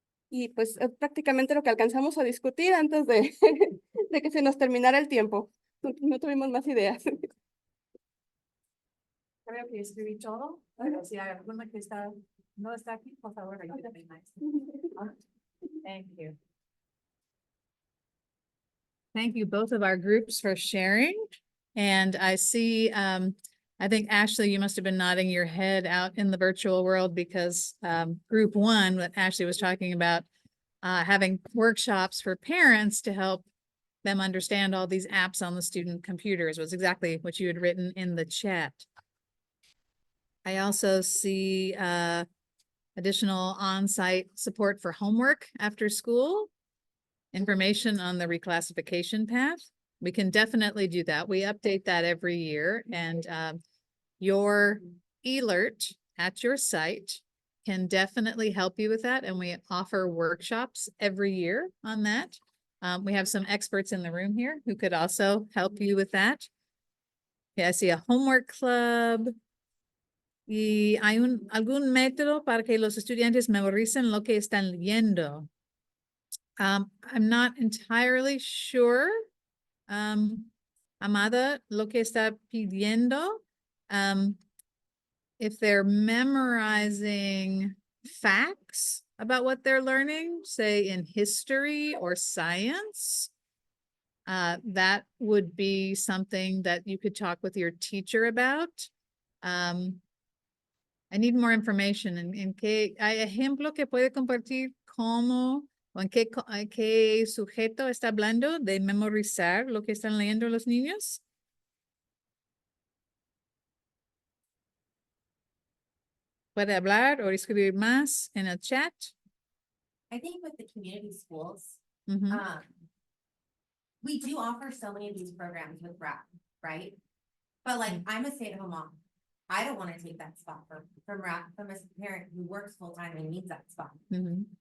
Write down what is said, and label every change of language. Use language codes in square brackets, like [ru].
[es] Y pues es prácticamente lo que alcanzamos a discutir antes de, de que se nos terminara el tiempo. No tuvimos más ideas. Creo que escribí todo, pero si hay alguna que no está aquí, por favor, ayúdame, maestra. [en] Thank you. Thank you, both of our groups, for sharing. And I see I think Ashley, you must have been nodding your head out in the virtual world because group one, what Ashley was talking about, having workshops for parents to help them understand all these apps on the student computers was exactly what you had written in the chat. I also see additional on-site support for homework after school, information on the reclassification path. We can definitely do that. We update that every year, and your alert at your site can definitely help you with that. And we offer workshops every year on that. We have some experts in the room here who could also help you with that. Yeah, I see a homework club. [es] Y hay algún método para que los estudiantes memoricen lo que están leyendo. [en] I'm not entirely sure, Amada, [es] lo que está pidiendo. [en] If they're memorizing facts about what they're learning, say in history or science, that would be something that you could talk with your teacher about. I need more information. [es] ¿En qué hay ejemplo que puede compartir cómo o en qué sujeto está hablando de memorizar lo que están leyendo los niños? ¿Puede hablar o escribir más en el chat? [en] I think with the community schools, Ujú. we do offer so many of these programs with RAP, right? But like, I'm a stay-at-home mom. I don't want to take that spot from RAP, from a parent who works full-time and needs that spot. Mhm.